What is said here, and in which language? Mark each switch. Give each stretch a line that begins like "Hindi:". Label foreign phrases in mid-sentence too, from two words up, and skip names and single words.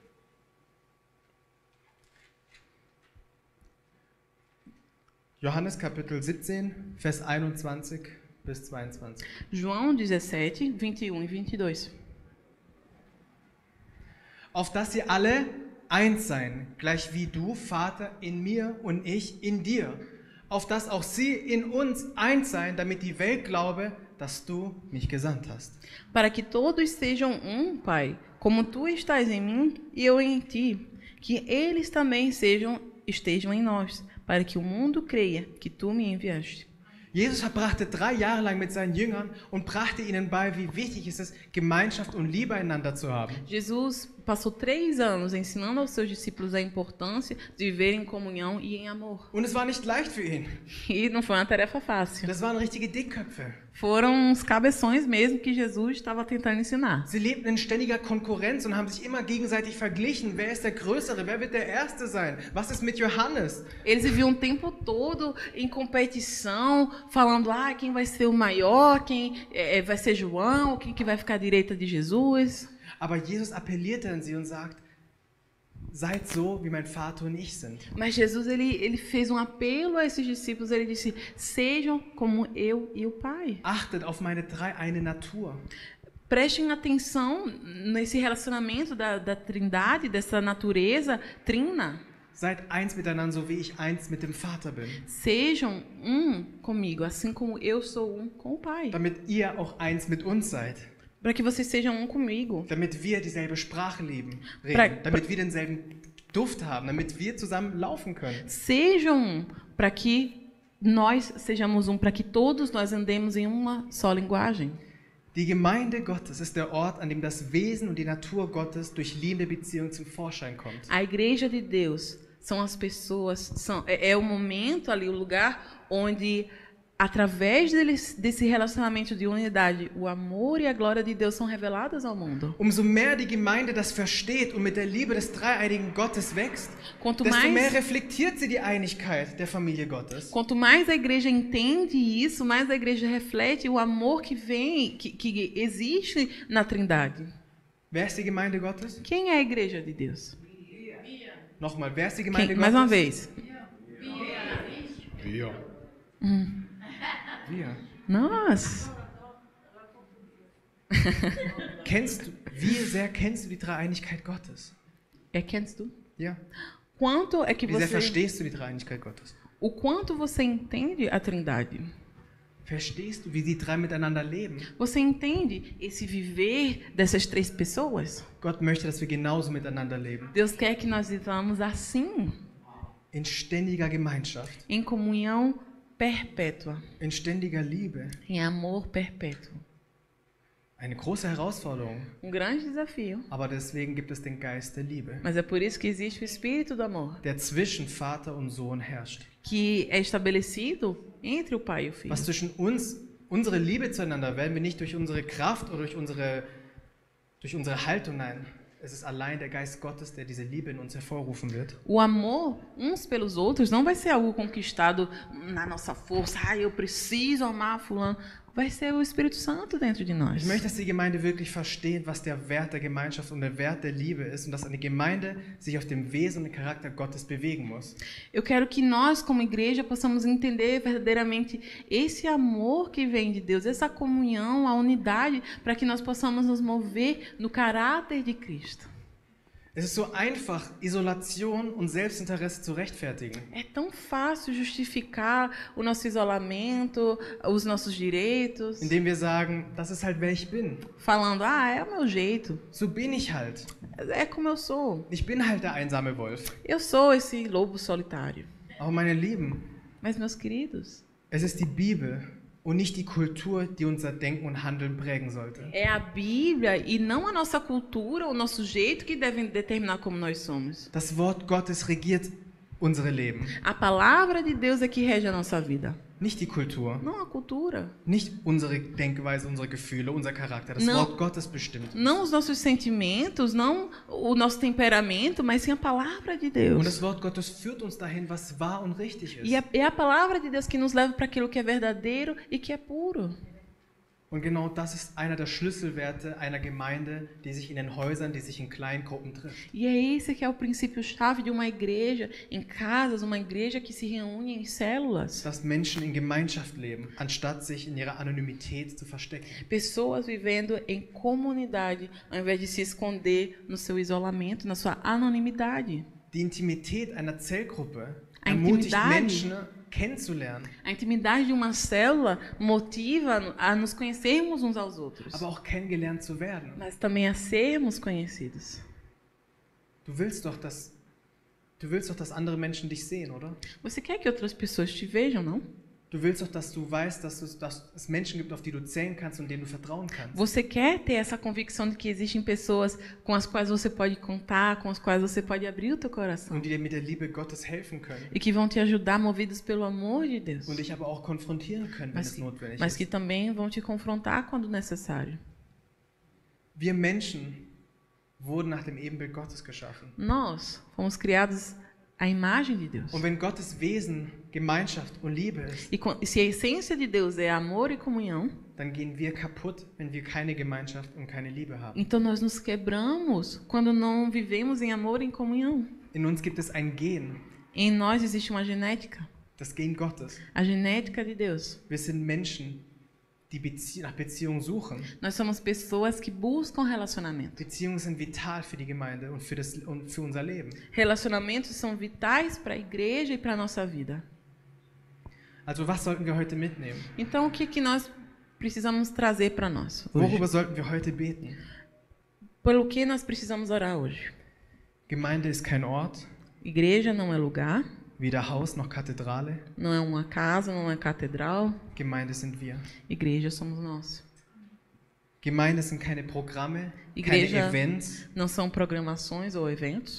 German: Johannes Kapitel 17, Vers 21 bis 22.
Portuguese: João 17, 21 e 22.
German: Auf dass ihr alle eins seien, gleich wie du, Vater, in mir und ich in dir. Auf dass auch sie in uns eins seien, damit die Welt glaube, dass du mich gesandt hast.
Portuguese: Para que todos sejam Pai, como tu estás em mim e eu em ti, que eles também estejam em nós, para que o mundo creia que tu me enviaste.
German: Jesus verbrachte 3 Jahre lang mit seinen Jüngern und brachte ihnen bei, wie wichtig es ist, Gemeinschaft und Liebe einander zu haben.
Portuguese: Jesus passou 3 anos ensinando aos seus discípulos a importância de viver em comunhão e em amor.
German: Und es war nicht leicht für ihn.
Portuguese: E não foi uma tarefa fácil.
German: Das waren richtige Dickköpfe.
Portuguese: Foram uns cabeções mesmo que Jesus estava tentando ensinar.
German: Sie lebten in ständiger Konkurrenz und haben sich immer gegenseitig verglichen. Wer ist der Größere? Wer wird der Erste sein? Was ist mit Johannes?
Portuguese: Eles viviam o tempo todo em competição, falando: quem vai ser o maior, quem vai ser João, quem que vai ficar à direita de Jesus.
German: Aber Jesus appellierte an sie und sagt, seid so, wie mein Vater und ich sind.
Portuguese: Mas Jesus ele fez um apelo a esses discípulos. Ele disse: sejam como eu e o Pai.
German: Achtet auf meine dreieine Natur.
Portuguese: Prestem atenção nesse relacionamento da trindade, dessa natureza trina.
German: Seid eins miteinander, so wie ich eins mit dem Vater bin.
Portuguese: Sejam comigo, assim como eu sou com o Pai.
German: Damit ihr auch eins mit uns seid.
Portuguese: Para que vocês sejam comigo.
German: Damit wir dieselbe Sprache reden. Damit wir denselben Duft haben. Damit wir zusammen laufen können.
Portuguese: Sejam para que nós sejamos para que todos nós andemos em uma só linguagem.
German: Die Gemeinde Gottes ist der Ort, an dem das Wesen und die Natur Gottes durch liebende Beziehung zum Vorschein kommt.
Portuguese: A igreja de Deus são as pessoas, é o momento ali, o lugar onde, através desse relacionamento de unidade, o amor e a glória de Deus são reveladas ao mundo.
German: Umso mehr die Gemeinde das versteht und mit der Liebe des dreieinigen Gottes wächst,
Portuguese: Quanto
German: desto mehr
Portuguese: mais,
German: reflektiert sie die Einigkeit der Familie Gottes.
Portuguese: quanto mais a igreja entende isso, mais a igreja reflete o amor que vem, que existe na Trindade.
German: Wer ist die Gemeinde Gottes?
Portuguese: Quem é a igreja de Deus?
German: Nochmal, wer ist die Gemeinde
Portuguese: Mais
German: Gottes?
Portuguese: uma vez.
German: Wir. Wir.
Portuguese: Nós.
German: Wie sehr kennst du die Dreieinigkeit Gottes? Erkennst du? Ja.
Portuguese: Quanto é que
German: Wie sehr
Portuguese: você,
German: verstehst du die Dreieinigkeit Gottes?
Portuguese: o quanto você entende a Trindade?
German: Verstehst du, wie die drei miteinander leben?
Portuguese: Você entende esse viver dessas três pessoas?
German: Gott möchte, dass wir genauso miteinander leben.
Portuguese: Deus quer que nós vivamos assim,
German: In ständiger Gemeinschaft,
Portuguese: em comunhão perpétua,
German: in ständiger Liebe.
Portuguese: em amor perpétuo.
German: Eine große Herausforderung,
Portuguese: Grande desafio.
German: aber deswegen gibt es den Geist der Liebe,
Portuguese: Mas é por isso que existe o Espírito do amor,
German: der zwischen Vater und Sohn herrscht.
Portuguese: que é estabelecido entre o Pai e o Filho.
German: Was zwischen uns, unsere Liebe zueinander, werden wir nicht durch unsere Kraft oder durch unsere Haltung, nein. Es ist allein der Geist Gottes, der diese Liebe in uns hervorrufen wird.
Portuguese: O amor uns pelos outros não vai ser algo conquistado na nossa força. Eu preciso amar fulano. Vai ser o Espírito Santo dentro de nós.
German: Ich möchte, dass die Gemeinde wirklich versteht, was der Wert der Gemeinschaft und der Wert der Liebe ist und dass eine Gemeinde sich auf dem Wesen und dem Charakter Gottes bewegen muss.
Portuguese: Eu quero que nós, como igreja, possamos entender verdadeiramente esse amor que vem de Deus, essa comunhão, a unidade, para que nós possamos nos mover no caráter de Cristo.
German: Es ist so einfach, Isolation und Selbstinteresse zu rechtfertigen.
Portuguese: É tão fácil justificar o nosso isolamento, os nossos direitos,
German: Indem wir sagen, das ist halt wer ich bin.
Portuguese: falando, é o meu jeito,
German: So bin ich halt.
Portuguese: é como eu sou.
German: Ich bin halt der einsame Wolf.
Portuguese: Eu sou esse lobo solitário.
German: Aber meine Lieben,
Portuguese: Mas, meus queridos,
German: es ist die Bibel und nicht die Kultur, die unser Denken und Handeln prägen sollte.
Portuguese: é a Bíblia e não a nossa cultura, o nosso jeito que devem determinar como nós somos.
German: Das Wort Gottes regiert unsere Leben,
Portuguese: A palavra de Deus é que rege a nossa vida,
German: nicht die Kultur,
Portuguese: não a cultura.
German: nicht unsere Denkweise, unsere Gefühle, unser Charakter. Das
Portuguese: Não.
German: Wort Gottes bestimmt.
Portuguese: Não os nossos sentimentos, não o nosso temperamento, mas sim a palavra de
German: Und
Portuguese: Deus.
German: das Wort Gottes führt uns dahin, was wahr und richtig
Portuguese: E
German: ist.
Portuguese: é a palavra de Deus que nos leva para aquilo que é verdadeiro e que é puro.
German: Und genau das ist einer der Schlüsselwerte einer Gemeinde, die sich in den Häusern, die sich in Kleingruppen trifft.
Portuguese: E é esse que é o princípio-chave de uma igreja, em casas, uma igreja que se reúne em células.
German: Dass Menschen in Gemeinschaft leben, anstatt sich in ihrer Anonymität zu verstecken.
Portuguese: Pessoas vivendo em comunidade, ao invés de se esconder no seu isolamento, na sua anonimidade.
German: Die Intimität einer Zellgruppe
Portuguese: A
German: ermutigt
Portuguese: intimidade.
German: Menschen kennenzulernen,
Portuguese: A intimidade de uma célula motiva a nos conhecermos uns aos outros,
German: aber auch kennengelernt zu werden.
Portuguese: mas também a sermos conhecidos.
German: Du willst doch, dass andere Menschen dich sehen, oder?
Portuguese: Você quer que outras pessoas te vejam, não?
German: Du willst doch, dass du weißt, dass es Menschen gibt, auf die du zählen kannst und denen du vertrauen kannst.
Portuguese: Você quer ter essa convicção de que existem pessoas com as quais você pode contar, com as quais você pode abrir o teu coração
German: Und die dir mit der Liebe Gottes helfen können.
Portuguese: e que vão te ajudar movidos pelo amor de Deus,
German: Und dich aber auch konfrontieren können, wenn es notwendig
Portuguese: mas que
German: ist.
Portuguese: também vão te confrontar quando necessário.
German: Wir Menschen wurden nach dem Ebenbild Gottes geschaffen.
Portuguese: Nós fomos criados à imagem de Deus.
German: Und wenn Gottes Wesen Gemeinschaft und Liebe ist,
Portuguese: E se a essência de Deus é amor e comunhão,
German: dann gehen wir kaputt, wenn wir keine Gemeinschaft und keine Liebe haben.
Portuguese: então nós nos quebramos quando não vivemos em amor e em comunhão.
German: In uns gibt es ein Gen,
Portuguese: Em nós existe uma genética,
German: das Gen Gottes.
Portuguese: a genética de Deus.
German: Wir sind Menschen, die nach Beziehung suchen.
Portuguese: Nós somos pessoas que buscam relacionamento.
German: Beziehungen sind vital für die Gemeinde und für unser Leben.
Portuguese: Relacionamentos são vitais para a igreja e para a nossa vida.
German: Also was sollten wir heute mitnehmen?
Portuguese: Então, o que nós precisamos trazer para nós hoje?
German: Worüber sollten wir heute beten?
Portuguese: Pelo que nós precisamos orar hoje?
German: Gemeinde ist kein Ort,
Portuguese: Igreja não é lugar,
German: weder Haus noch Kathedrale.
Portuguese: não é uma casa, não é catedral.
German: Gemeinde sind wir.
Portuguese: Igreja somos nós.
German: Gemeinde sind keine Programme,
Portuguese: Igreja
German: keine Events,
Portuguese: não são programações ou eventos.